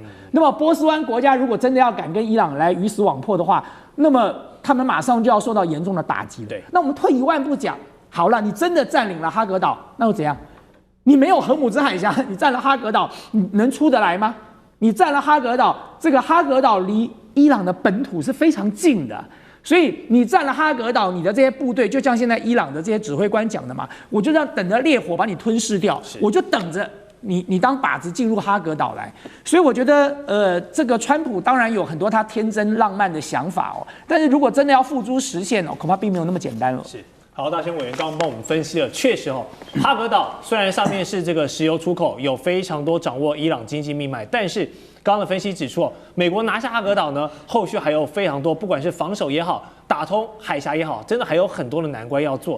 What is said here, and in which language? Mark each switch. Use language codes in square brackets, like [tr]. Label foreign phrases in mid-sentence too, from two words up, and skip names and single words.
[zh] 那麼波斯灣國家如果真的要敢跟伊朗來魚死網破的話，那麼他們馬上就要受到嚴重的打擊了。對，那我們退一萬步講，好了，你真的佔領了哈格島，那又怎樣？你沒有荷姆茲海峽，你佔了哈格島，你能出得來嗎？你佔了哈格島，這個哈格島離伊朗的本土是非常近的，所以你佔了哈格島，你的這些部隊就像現在伊朗的這些指揮官講的嘛，我就要等着烈火把你吞噬掉，我就等着你當靶子進入哈格島來。所以我覺得這個川普當然有很多他天真浪漫的想法哦，但是如果真的要付諸實現哦，恐怕並沒有那麼簡單了。是。好，大圈委員剛剛幫我們分析了，確實哦，哈格島雖然上面是這個石油出口，有非常多掌握伊朗經濟命脈，但是剛剛的分析指出，美國拿下哈格島呢，後續還有非常多，不管是防守也好，打通海峽也好，真的還有很多的難關要做。